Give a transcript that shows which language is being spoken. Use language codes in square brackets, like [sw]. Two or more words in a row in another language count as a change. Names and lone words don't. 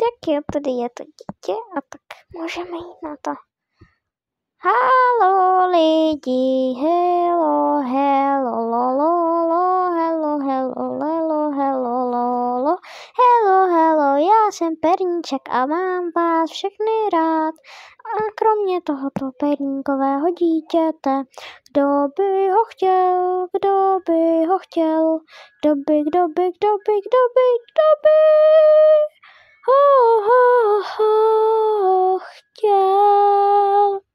[cs] jo, tady je to dítě a tak můžeme jít na to. Halo lidi, [en] hello, hello, lolo, hello, hello, lelo, hello, lolo, hello, hello, [cs] já jsem Perníček a mám vás všechny rád. A kromě tohoto perníkového dítěte, kdo by ho chtěl, kdo by ho chtěl, kdo by ho chtěl.